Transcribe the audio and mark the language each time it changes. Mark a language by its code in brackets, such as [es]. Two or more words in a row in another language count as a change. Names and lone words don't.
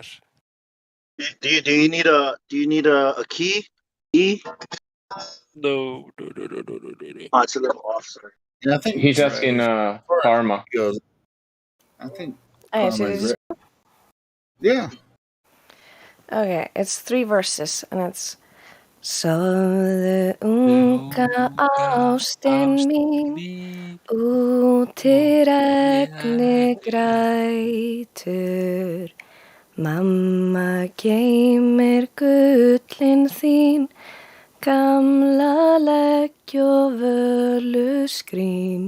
[en] Do you need a key? E? No. Oh, it's a little off, sorry. Yeah, I think He's asking Karma. I think Okay, so Karma's this is... Yeah. Okay, it's 3 verses, and it's [is] Sofðu unga ástin mín, úti regni grætur. Mamma geymir gullin þín, gamla legg og völu skrín.